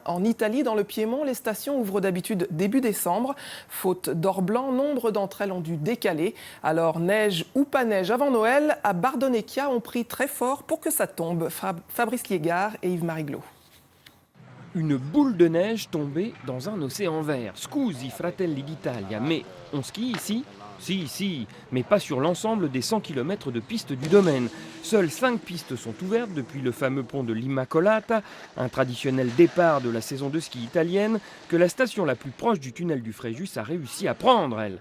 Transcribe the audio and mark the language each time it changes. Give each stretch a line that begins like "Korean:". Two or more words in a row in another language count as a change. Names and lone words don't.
French: En Italie, dans le Piémont, les stations ouvrent d'habitude début décembre. Faute d'or blanc, nombre d'entre elles ont dû décaler. Alors, neige ou pas neige avant Noël, à Bardonecchia, on prie très fort pour que ça tombe. Fabrice Liégard et Yves-Marie Glo. Une boule de neige tombée dans un océan vert.
Italian: Scusi, fratelli d'Italia,
French: mais on skie ici ? Si, mais pas sur l'ensemble des 100 km de pistes du domaine. Seules 5 pistes sont ouvertes depuis le fameux pont de l'Immacolata, un traditionnel départ de la saison de ski italienne, que la station la plus proche du tunnel du Fréjus a réussi à prendre, elle.